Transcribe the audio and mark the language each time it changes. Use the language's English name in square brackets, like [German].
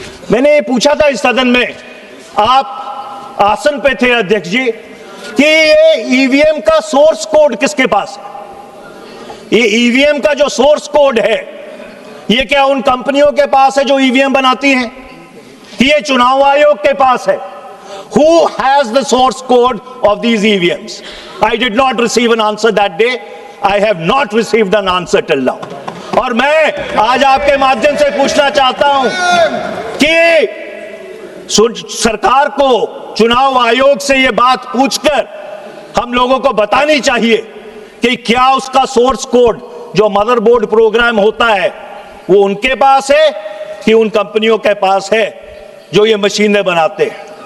[Hindi] मैंने ये पूछा था इस सदन में, आप आसन पे थे अध्यक्ष जी, कि ये ईवीएम का सोर्स कोड किसके पास है? ये ईवीएम का जो सोर्स कोड है ये क्या उन कंपनियों के पास है जो ईवीएम बनाती हैं, कि ये चुनाव आयोग के पास है? [English] Who has the source code of these EVMs? I did not receive an answer that day. I have not received an answer till now. [Hindi] और मैं आज आपके माध्यम से पूछना चाहता हूं कि सरकार को चुनाव आयोग से ये बात पूछकर हम लोगों को बतानी चाहिए कि क्या उसका सोर्स कोड जो मदरबोर्ड प्रोग्राम होता है वो उनके पास है कि उन कंपनियों के पास है जो ये मशीनें बनाते हैं।